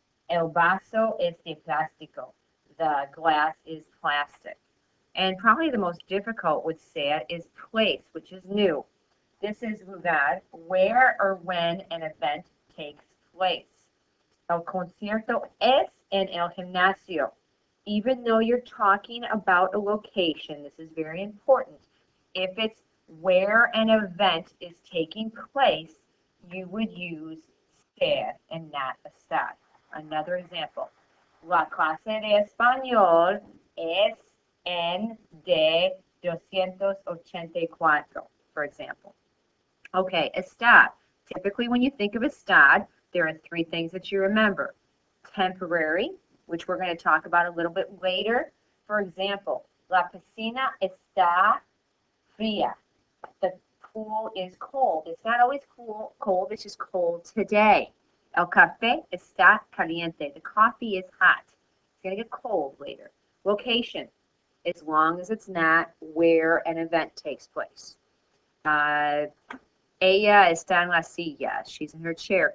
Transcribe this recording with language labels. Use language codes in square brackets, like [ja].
[es] El vaso es de plástico. [en] The glass is plastic. And probably the most difficult with ser is place, which is new. This is lugar, where or when an event takes place. [es] El concierto es en el gimnasio. [en] Even though you're talking about a location, this is very important. If it's where an event is taking place, you would use ser and not estar. Another example. [es] La clase de español es en de 284, [en] for example. Okay, estar. Typically, when you think of estar, there are three things that you remember. Temporary, which we're going to talk about a little bit later. For example, [es] la piscina está fría. [en] The pool is cold. It's not always cold, it's just cold today. [es] El café está caliente. [en] The coffee is hot. It's going to get cold later. Location, as long as it's not where an event takes place. [es] Ella está en la silla. [en] She's in her chair.